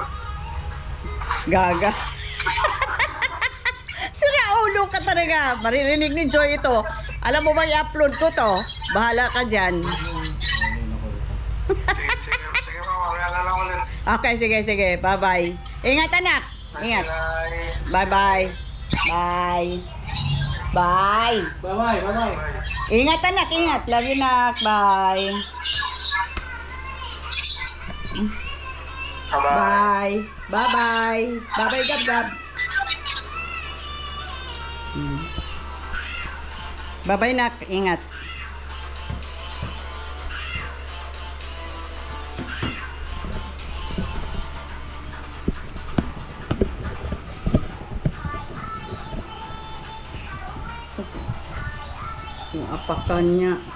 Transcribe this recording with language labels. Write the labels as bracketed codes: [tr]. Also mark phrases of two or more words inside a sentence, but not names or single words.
[tl] Gaga. Sira ulo ka talaga. Maririnig ni Joy ito. Alam mo ba i-upload ko to? Bahala ka dyan. Sige, mamaya na lang ulit. Okay, sige. [en] Bye-bye. [tl] Ingat anak. Ingat. [en] Bye-bye. Bye. Bye. Bye-bye, bye-bye. [tl] Ingat anak, ingat. [en] Love you [tl] nak. [en] Bye. Bye-bye. Bye. Bye-bye. Bye-bye, Gab-Gab. Bye-bye, [tl] nak. Ingat. Yung apakan niya.